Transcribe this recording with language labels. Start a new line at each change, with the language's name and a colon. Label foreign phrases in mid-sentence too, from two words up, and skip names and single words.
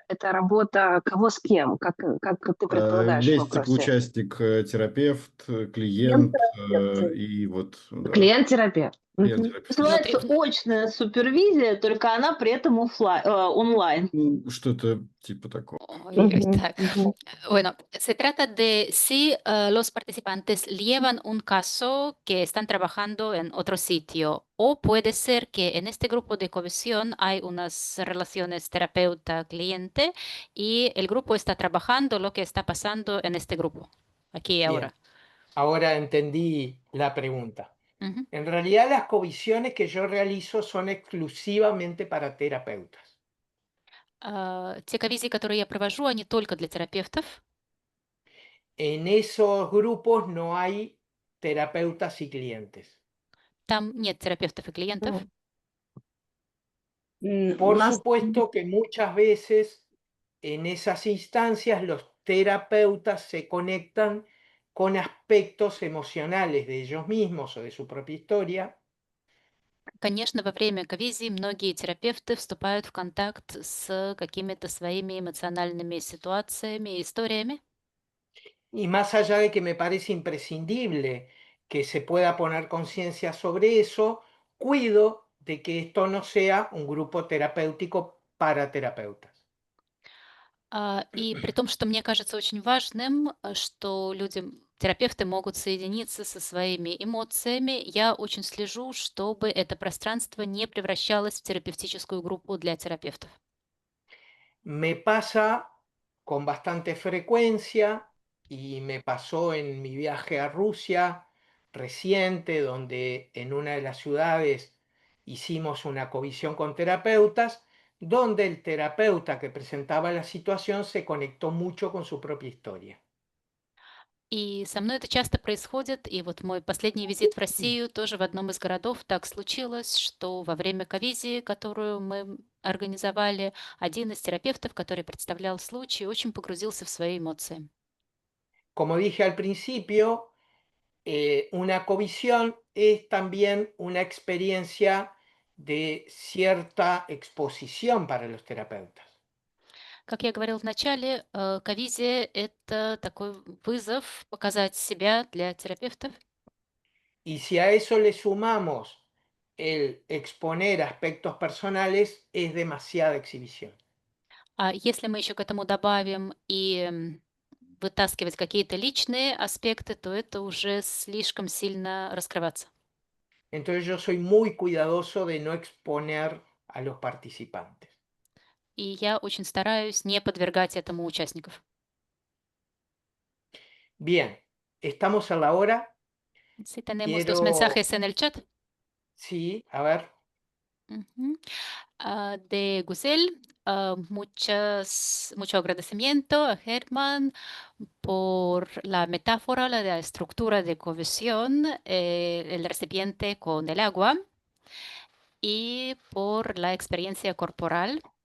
Russian: Это работа кого с кем? Как ты предполагаешь в Весь вопросе? участник, терапевт, клиент и вот... Да. Клиент-терапевт. Называется очная супервизия, только она при этом онлайн. Что-то типа такого.
Spanish: Bueno, se trata de si los participantes llevan un caso que están trabajando en otro sitio, o puede ser que en este grupo de covisión hay unas relaciones terapeuta-cliente y el grupo está trabajando lo que está pasando en este grupo, aquí y ahora. Ahora entendí la pregunta. En realidad las covisiones que yo realizo son exclusivamente para terapeutas.
Russian: Те ковизии, которые я провожу, они только для терапевтов.
Spanish: En esos grupos no hay terapeutas y clientes.
Russian: Там нет терапевтов и клиентов.
Spanish: Por
Russian: Нас
Spanish: supuesto que muchas veces en esas instancias los terapeutas se conectan con aspectos emocionales de ellos mismos o de su propia historia.
Russian: Конечно, во время ковизии многие терапевты вступают в контакт с какими-то своими эмоциональными ситуациями и историями.
Spanish: Y más allá de que me parece imprescindible que se pueda poner conciencia sobre eso, cuido de que esto no sea un grupo terapéutico para terapeutas.
Russian: И при том, что мне кажется очень важным, что люди, терапевты могут соединиться со своими эмоциями, я очень слежу, чтобы это пространство не превращалось в терапевтическую группу для терапевтов.
Spanish: Me pasa con bastante frecuencia y me pasó en mi viaje a Rusia reciente, donde en una de las ciudades hicimos una covisión con terapeutas, donde el terapeuta que presentaba la situación se conectó mucho con su propia historia.
Russian: И со мной это часто происходит, и вот мой последний визит в Россию тоже в одном из городов так случилось, что во время ковизии, которую мы организовали, один из терапевтов, который представлял случай, очень погрузился в свои эмоции.
Spanish: Como dije al principio, una covisión es también una experiencia de cierta exposición para los terapeutas.
Russian: Как я говорил в начале, ковизия — это такой вызов показать себя для терапевтов.
Spanish: Y si a eso le sumamos el exponer aspectos personales, es demasiada exhibición.
Russian: А если мы еще к этому добавим и вытаскивать какие-то личные аспекты, то это уже слишком сильно раскрываться.
Spanish: Entonces yo soy muy cuidadoso de no exponer a los participantes.
Russian: И я очень стараюсь не подвергать этому участников.
Spanish: Bien, estamos a la hora. Si tenemos dos Quiero, mensajes en el chat. sí, a ver, Ujú. De Gusel, mucho agradecimiento a Germán por la metáfora, la estructura de cohesión, el recipiente con el agua y por la experiencia corporal.